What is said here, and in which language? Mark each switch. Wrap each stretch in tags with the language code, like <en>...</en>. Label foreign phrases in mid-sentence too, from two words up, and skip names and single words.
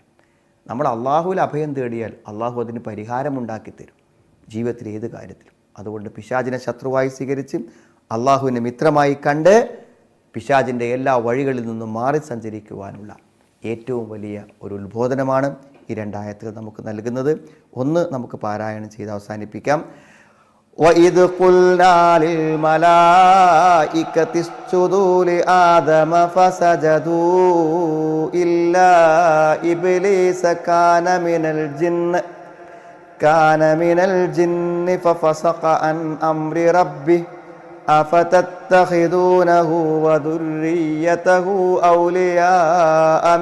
<ml>നമ്മൾ അള്ളാഹുവിൽ അഭയം തേടിയാൽ അള്ളാഹു അതിന് പരിഹാരമുണ്ടാക്കി തരും ജീവിതത്തിൽ ഏത് കാര്യത്തിലും. അതുകൊണ്ട് പിശാചിനെ ശത്രുവായി സ്വീകരിച്ച് അള്ളാഹുവിനെ മിത്രമായി കണ്ട് പിശാചിൻ്റെ എല്ലാ വഴികളിൽ നിന്നും മാറി സഞ്ചരിക്കുവാനുള്ള ഏറ്റവും വലിയ ഒരു ഉത്ബോധനമാണ് ഈ രണ്ടായത്തുകൾ നമുക്ക് നൽകുന്നത്. ഒന്ന് നമുക്ക് പാരായണം ചെയ്ത് അവസാനിപ്പിക്കാം.</ml> <ar>وَإِذْ قُلْنَا لِلْمَلَائِكَةِ اسْجُدُوا لِآدَمَ فَسَجَدُوا إِلَّا إِبْلِيسَ كَانَ مِنَ الْجِنِّ فَفَسَقَ عَنْ أَمْرِ رَبِّهِ أَفَتَتَّخِذُونَهُ وَذُرِّيَّتَهُ أَوْلِيَاءَ</ar>